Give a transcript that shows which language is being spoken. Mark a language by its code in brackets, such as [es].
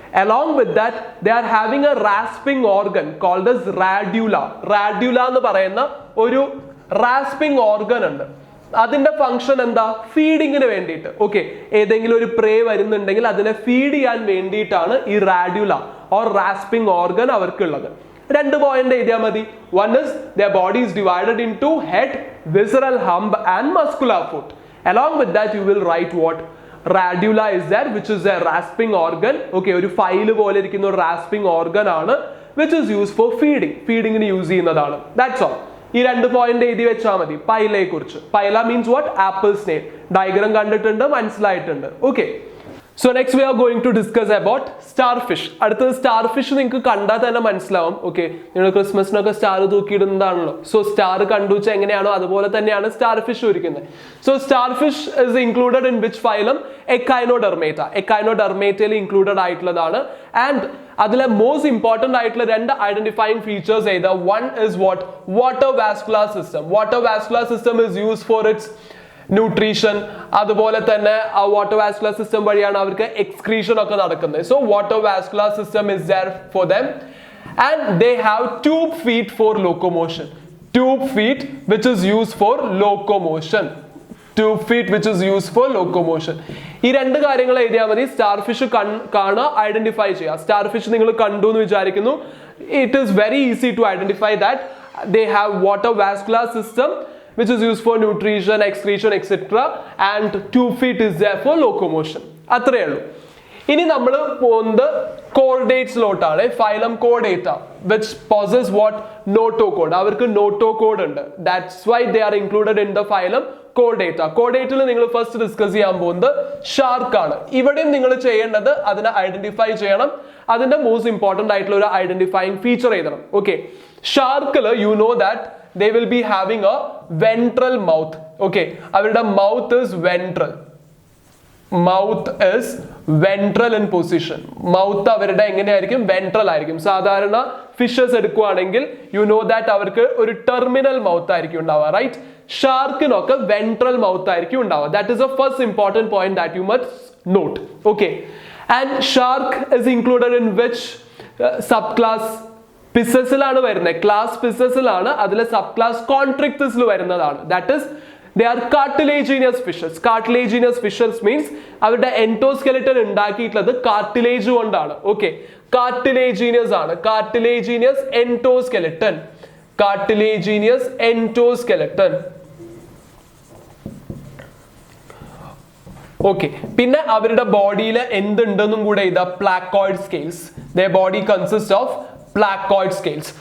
[en] Along with that they are having a rasping organ called as radula. [ml] റാഡ്യൂല എന്ന് പറയുന്ന ഒരു rasping organ ഉണ്ട്. അതിന്റെ ഫംഗ്ഷൻ എന്താ? ഫീഡിങ്ങിന് വേണ്ടിയിട്ട്. ഓക്കെ, ഏതെങ്കിലും ഒരു പ്രേ വരുന്നുണ്ടെങ്കിൽ അതിനെ ഫീഡ് ചെയ്യാൻ വേണ്ടിയിട്ടാണ് ഈ റാഡ്യൂല ഓർ റാസ്പിംഗ് ഓർഗൻ അവർക്കുള്ളത്. 2 പോയിന്റ് എഴുതിയാൽ മതി. [en] One is their body is divided into head, visceral hump and muscular foot. Along with that you will write what? Radula is there, which is a rasping organ. [ml] Okay, ഒരു fail പോലെ ഇരിക്കുന്ന ഒരു rasping organ ആണ്, [en] which is used for [ml] ഫീഡിങ്ങിന് use ചെയ്യുന്നതാണ്. [en] That's all. [ml] ഈ 2 point എഴുതി വെച്ചാൽ മതി പൈലയെ കുറിച്ച്. പൈല means what? Apple snail. Diagram കണ്ടിട്ടുണ്ട്, മനസ്സിലായിട്ടുണ്ട്. [en] Okay, so next we are going to discuss about star fish. [ml] അടുത്തത് സ്റ്റാർ ഫിഷ് നിങ്ങൾക്ക് കണ്ടാൽ തന്നെ മനസ്സിലാവും. ഓക്കെ, നിങ്ങൾ ക്രിസ്മസിനൊക്കെ സ്റ്റാർ തൂക്കിയിടുന്നതാണല്ലോ. സോ സ്റ്റാർ കണ്ടു വെച്ചാൽ എങ്ങനെയാണോ അതുപോലെ തന്നെയാണ് സ്റ്റാർ ഫിഷ് ഇരിക്കുന്നത്. [en] So star fish is included in which phylum? Echinodermata. [ml] എക്കൈനോഡെർമേറ്റയിൽ included ആയിട്ടുള്ളതാണ്. ആൻഡ് അതിലെ മോസ്റ്റ് ഇമ്പോർട്ടന്റ് ആയിട്ടുള്ള 2 ഐഡന്റിഫൈയിങ് ഫീച്ചേഴ്സ് ഏതാ? [en] One is what? Water vascular system. Water vascular system is used for its [ml] nutrition, അതുപോലെ തന്നെ water vascular system വഴിയാണ് അവർക്ക് excretion ഒക്കെ നടക്കുന്നത്. [en] So water vascular system is there for them and they have tube feet for locomotion. Tube feet which is used for locomotion. Tube feet which is used for locomotion. [ml] ഈ രണ്ട് കാര്യങ്ങൾ എഴുതിയാൽ മതി. Star fish കാണുക, identify ചെയ്യുക. Star fish നിങ്ങൾ കണ്ടു എന്ന് വിചാരിക്കുന്നു. [en] It is very easy to identify that they have water vascular system which is used for nutrition, excretion, etc. and tube feet is there for locomotion. [ml] അത്രയേ ഉള്ളൂ. ഇനി നമ്മൾ പോകുന്നത് കോർഡേറ്റ്സിലോട്ടാണ്. [en] Phylum chordata which possess what? Notochord. [ml] അവർക്ക് notochord ഉണ്ട്. [en] That's why they are included in the phylum Chordata. [ml] കോർഡേറ്റിൽ നിങ്ങൾ first discuss ചെയ്യാൻ പോകുന്നത് ഷാർക്ക് ആണ്. ഇവിടെയും നിങ്ങൾ ചെയ്യേണ്ടത് അതിനെ ഐഡന്റിഫൈ ചെയ്യണം. അതിന്റെ മോസ്റ്റ് ഇമ്പോർട്ടന്റ് ആയിട്ടുള്ള ഒരു ഐഡന്റിഫൈങ് ഫീച്ചർ എഴുതണം. [en] Okay, ഷാർക്കില് you know that they will be having a ventral mouth. Okay, അവരുടെ mouth is ventral. Mouth is ventral in position. [ml] Mouth അവരുടെ എങ്ങനെയായിരിക്കും? വെൻട്രൽ ആയിരിക്കും. സാധാരണ ഫിഷസ് എടുക്കുകയാണെങ്കിൽ [en] you know that [ml] അവർക്ക് ഒരു ടെർമിനൽ മൗത്ത് ആയിരിക്കും ഉണ്ടാവുക, റൈറ്റ്? ഷാർക്കിനൊക്കെ വെൻട്രൽ മൗത്ത് ആയിരിക്കും ഉണ്ടാവുക. [en] That is a first important point that you must note. Okay, and shark is included in which subclass? [ml] പിസസിലാണ് വരുന്നത്. ക്ലാസ് പിസസിലാണ്. അതിലെ സബ് ക്ലാസ് കോൺട്രിക്ടസിൽ വരുന്നതാണ്. [en] That is they are cartilaginous fishes. [ml] Cartilaginous fishes means അവരുടെ എൻഡോസ്കെലറ്റൻ ഉണ്ടാക്കിയിട്ടുള്ളത് cartilage കൊണ്ടാണ്. Okay, കാർട്ടിലേജിനിയസ് ആണ്. കാർട്ടിലേജിനിയസ് എൻഡോസ്കെലറ്റൻ. [en] Cartilaginous endoskeleton. [ml] Okay, പിന്നെ അവരുടെ ബോഡിയിൽ എന്തുണ്ടെന്നും കൂടെ ഇതാ placoid scales. [en] their body consists of placoid scales.